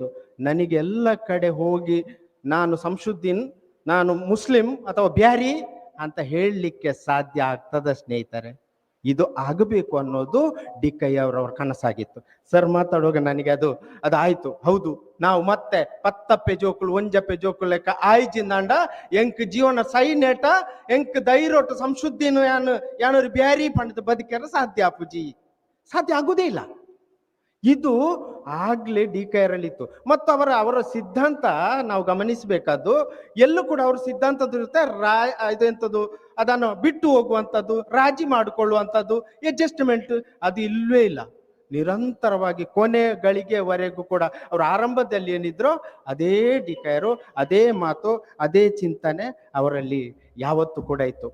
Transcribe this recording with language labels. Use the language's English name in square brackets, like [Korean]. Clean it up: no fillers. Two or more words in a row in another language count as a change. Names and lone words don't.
[Kannada] ನನಗೆ ಎಲ್ಲ ಕಡೆ ಹೋಗಿ ನಾನು ಸಂಶುದ್ದೀನ್, ನಾನು ಮುಸ್ಲಿಂ ಅಥವಾ ಬ್ಯಾರಿ ಅಂತ ಹೇಳಲಿಕ್ಕೆ ಸಾಧ್ಯ ಆಗ್ತದ ಸ್ನೇಹಿತರೆ? ಇದು ಆಗಬೇಕು ಅನ್ನೋದು ಡಿ ಕೈ ಅವರವರ ಕನಸಾಗಿತ್ತು. ಸರ್ ಮಾತಾಡುವಾಗ ನನಗೆ ಅದಾಯ್ತು. [Tulu] ಹೌದು, ನಾವು ಮತ್ತೆ ಪತ್ತಪ್ಪೆ ಜೋಕುಲು ಒಂಜಪ್ಪೆ ಜೋಕುಲು ಲೆಕ್ಕ ಆಯ್ಜಿಂದಾಂಡ ಎಂಕ್ ಜೀವನ ಸೈನೇಟ ಎಂಕ್ ಧೈರ್ಯೊಟ್ಟು ಸಂಶುದ್ಧಿನು ಯಾನೊರು ಬ್ಯಾರಿ ಪಂಡದ ಬದುಕ್ಯಾರ ಸಾಧ್ಯ ಆಪುಜಿ, [Kannada] ಸಾಧ್ಯ ಆಗುದೇ ಇಲ್ಲ. ಇದು ಆಗ್ಲೇ ಡಿ ಕೈ ಇತ್ತು. ಮತ್ತು ಅವರ ಸಿದ್ಧಾಂತ ನಾವು ಗಮನಿಸಬೇಕಾದ್ದು, ಎಲ್ಲೂ ಕೂಡ ಅವ್ರ ಸಿದ್ಧಾಂತದ ಜೊತೆ ಇದೆಂಥದ್ದು ಅದನ್ನು ಬಿಟ್ಟು ಹೋಗುವಂಥದ್ದು, ರಾಜಿ ಮಾಡಿಕೊಳ್ಳುವಂಥದ್ದು, ಅಡ್ಜಸ್ಟ್ಮೆಂಟ್ ಅದು ಇಲ್ಲವೇ ಇಲ್ಲ. ನಿರಂತರವಾಗಿ ಕೊನೆ ಗಳಿಗೆವರೆಗೂ ಕೂಡ ಅವ್ರ ಆರಂಭದಲ್ಲಿ ಏನಿದ್ರು ಅದೇ ಡಿ ಕೈರು, ಅದೇ ಮಾತು, ಅದೇ ಚಿಂತನೆ ಅವರಲ್ಲಿ ಯಾವತ್ತೂ ಕೂಡ ಇತ್ತು.